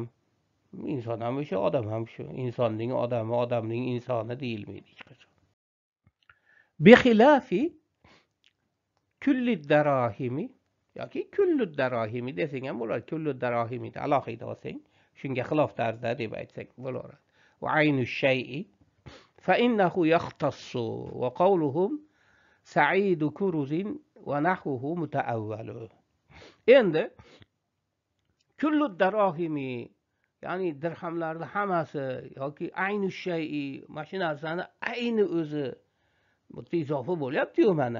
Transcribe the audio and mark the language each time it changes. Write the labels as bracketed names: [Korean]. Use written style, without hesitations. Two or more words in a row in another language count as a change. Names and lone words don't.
[Uzbek] İnson ham o'sha, odam ham shu. Insonning odami, odamning insoni deyilmaydi hech qachon. [Arabic] بخلاف كل دراهم yoki كل دراهم [Uzbek] desang ham bo'ladi. [Arabic] Kullu darahimi [Uzbek] alohida olsang, shunga xilof tarzda deb aytsak bo'laveradi. [Arabic] وعين شيء فإنه يختص وقولهم سعيد كرز ونحوه متأول. [Uzbek] Endi [Arabic] kullu darahimi, [Uzbek] ya'ni dirhamlarni hammasi yoki [Arabic] aynu shay'i, [Uzbek] mana shu narsani ayni o'zi bu izofa bo'lyapti-yu mana.